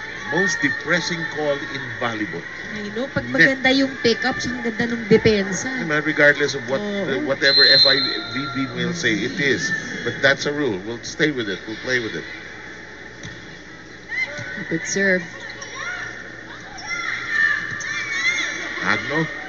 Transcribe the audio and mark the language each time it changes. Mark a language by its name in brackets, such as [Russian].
[English] Most depressing call in volleyball. [Filipino] I know, pag maganda yung pick-up, ang ganda ng depensa. [English] Regardless of what [Filipino] Oo. [English] whatever FIVB will say, it is. But that's a rule. We'll stay with it. We'll play with it. Good serve. Agno.